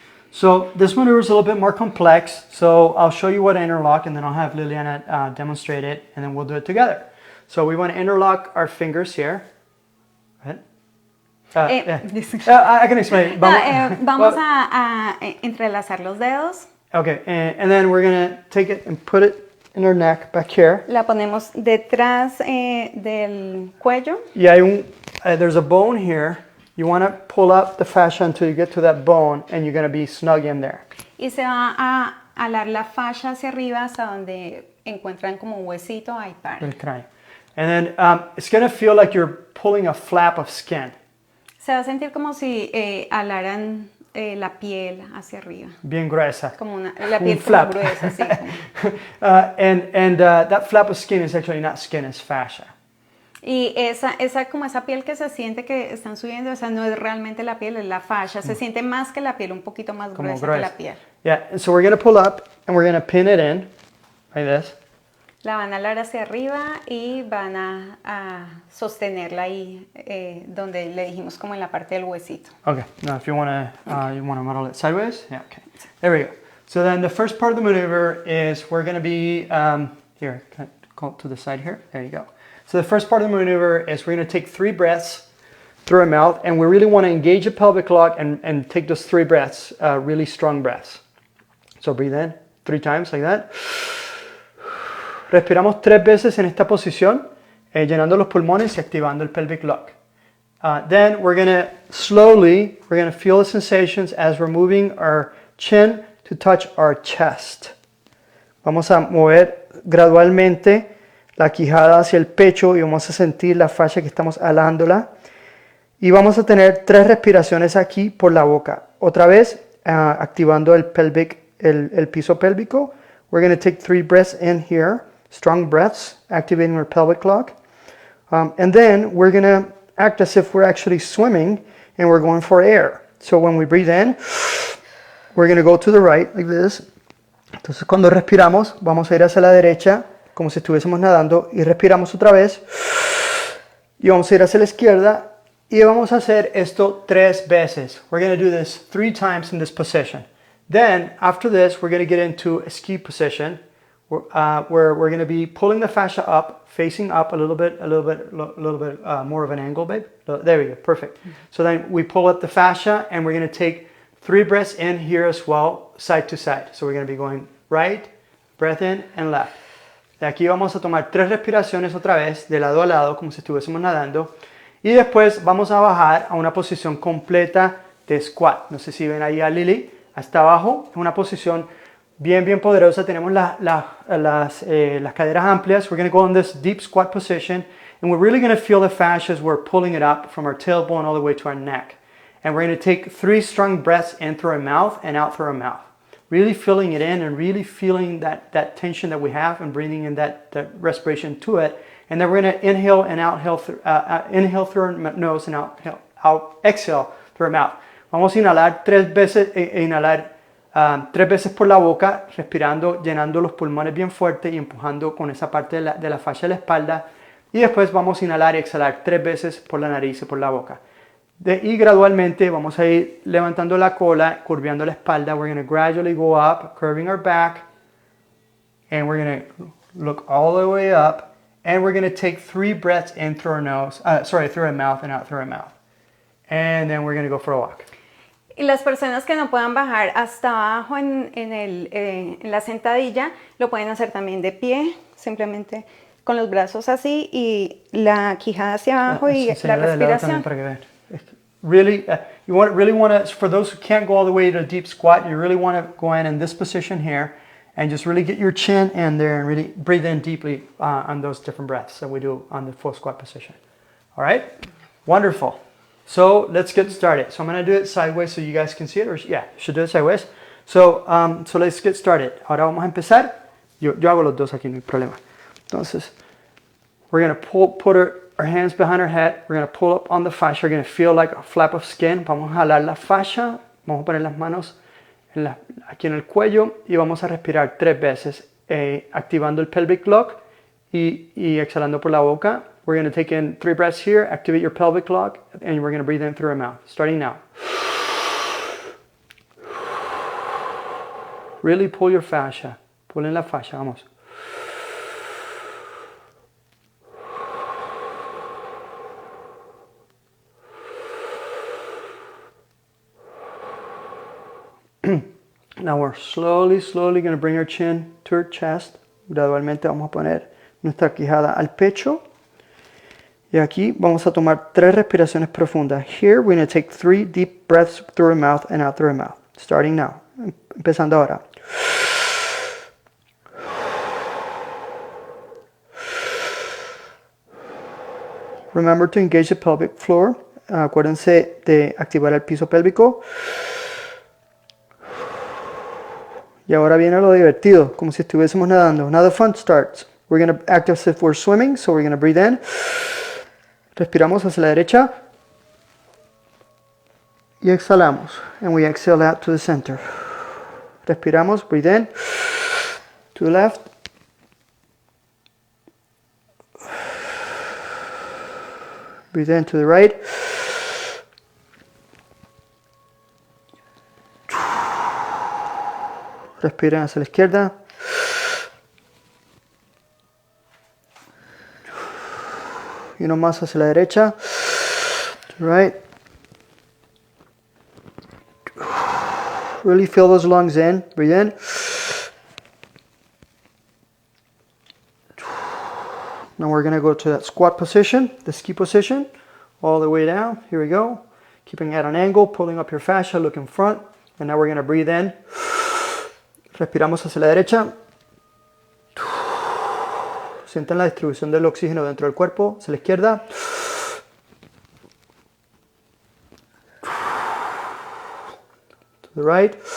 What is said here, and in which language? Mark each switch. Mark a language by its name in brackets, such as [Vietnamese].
[English] So this maneuver is a little bit more complex. So I'll show you what to interlock, and then I'll have Liliana demonstrate it, and then we'll do it together. So we want to interlock our fingers here. Go ahead. I can explain. [Spanish] Vamos a entrelazar los dedos. [English] Okay, and then we're going to take it and put it in our neck back here. [Spanish] La ponemos detrás del cuello. Y hay [English] there's a bone here. You want to pull up the fascia until you get to that bone, and you're going to be snug in there. [Spanish] Y se va a alar la fascia hacia arriba hasta donde encuentran como un huesito, ahí para. El cráneo. [English] And then it's going to feel like you're pulling a flap of skin. [Spanish] Se va a sentir como si alaran la piel hacia arriba. Bien gruesa. Como la piel [English] flap. [Spanish] como gruesa, sí. [English] And that flap of skin is actually not skin, it's fascia. [Spanish] Y esa piel que se siente que están subiendo, esa no es realmente la piel, es la fascia. Se siente más que la piel, un poquito más gruesa que la piel. [English] Yeah, and so we're going to pull up and we're going to pin it in like this. [Spanish] La van a alar hacia arriba y van a sostenerla ahí donde le dijimos como en la parte del huesito. [English] Okay, now if you want to model it sideways, yeah, okay. There we go. So then the first part of the maneuver is we're going to be, here, can I call it to the side here? There you go. So the first part of the maneuver is we're going to take 3 breaths through our mouth, and we really want to engage the pelvic lock and take those 3 breaths, really strong breaths. So breathe in 3 times like that. [Spanish] Respiramos 3 veces en esta posición, llenando los pulmones y activando el pelvic lock. [English] Then we're going to slowly, we're going to feel the sensations as we're moving our chin to touch our chest. [Spanish] Vamos a mover gradualmente la quijada hacia el pecho y vamos a sentir la fascia que estamos alándola. Y vamos a tener 3 respiraciones aquí por la boca. Otra vez, activando el piso pélvico. [English] We're going to take 3 breaths in here. Strong breaths, activating our pelvic lock. And then we're going to act as if we're actually swimming and we're going for air. So when we breathe in, we're going to go to the right like this. [Spanish] Entonces cuando respiramos, vamos a ir hacia la derecha como si estuviésemos nadando y respiramos otra vez. Y vamos a ir hacia la izquierda y vamos a hacer esto 3 veces. [English] We're going to do this 3 times in this position. Then after this, we're going to get into a ski position. Where we're going to be pulling the fascia up, facing up a little bit more of an angle, babe. There we go, perfect. So then we pull up the fascia and we're going to take 3 breaths in here as well, side to side. So we're going to be going right, breath in and left. [Spanish] De aquí vamos a tomar 3 respiraciones otra vez, de lado a lado, como si estuviésemos nadando. Y después vamos a bajar a una posición completa de squat. No sé si ven ahí a Lili, hasta abajo, es una posición bien poderosa. Tenemos las caderas amplias. [English] We're going to go in this deep squat position, and we're really going to feel the fascia as we're pulling it up from our tailbone all the way to our neck. And we're going to take 3 strong breaths in through our mouth and out through our mouth. Really filling it in and really feeling that tension that we have and breathing in that respiration to it. And then we're going to inhale and inhale through our nose and exhale through our mouth. [Spanish] Vamos a inhalar 3 veces, 3 veces por la boca, respirando, llenando los pulmones bien fuerte y empujando con esa parte de la fascia de la espalda. Y después vamos a inhalar y exhalar 3 veces por la nariz y por la boca. Y gradualmente vamos a ir levantando la cola, curveando la espalda. [English] We're going to gradually go up, curving our back. And we're going to look all the way up. And we're going to take 3 breaths in through our nose, through our mouth and out through our mouth. And then we're going to go for a walk. [Spanish] Y las personas que no puedan bajar hasta abajo en la sentadilla, lo pueden hacer también de pie, simplemente con los brazos así y la quijada hacia abajo y la respiración. [English] Really, really want to, for those who can't go all the way to a deep squat, you really want to go in this position here and just really get your chin in there and really breathe in deeply on those different breaths that we do on the full squat position. All right? Wonderful. So let's get started. So I'm going to do it sideways so you guys can see it. Or yeah, should do it sideways. So let's get started. [Spanish] Ahora vamos a empezar. Yo hago los dos aquí, no hay problema. [English] Entonces, we're going to put our hands behind our head. We're going to pull up on the fascia. We're going to feel like a flap of skin. [Spanish] Vamos a jalar la fascia. Vamos a poner las manos aquí en el cuello y vamos a respirar 3 veces, activando el pelvic lock y exhalando por la boca. [English] We're going to take in 3 breaths here, activate your pelvic lock, and we're going to breathe in through our mouth. Starting now. Really pull your fascia. Pull in [Spanish] la fascia, vamos. [English] Now we're slowly going to bring our chin to our chest. [Spanish] Gradualmente vamos a poner nuestra quijada al pecho. Y aquí vamos a tomar 3 respiraciones profundas. [English] Here we're going to take 3 deep breaths through our mouth and out through our mouth. Starting now. [Spanish] Empezando ahora. [English] Remember to engage the pelvic floor. [Spanish] Acuérdense de activar el piso pélvico. Y ahora viene lo divertido, como si estuviésemos nadando. [English] Now the fun starts. We're going to act as if we're swimming, so we're going to breathe in. [Spanish] Respiramos hacia la derecha. Y exhalamos. [English] And we exhale out to the center. [Spanish] Respiramos, [English] breathe in. To the left. Breathe in to the right. [Spanish] Respiren hacia la izquierda. Y uno más hacia la derecha. [English] To the right. Really feel those lungs in. Breathe in. Now we're going to go to that squat position, the ski position, all the way down. Here we go. Keeping at an angle, pulling up your fascia, look in front. And now we're going to breathe in. [Spanish] Respiramos hacia la derecha. Sienten la distribución del oxígeno dentro del cuerpo. Hacia la izquierda. [English] To the right.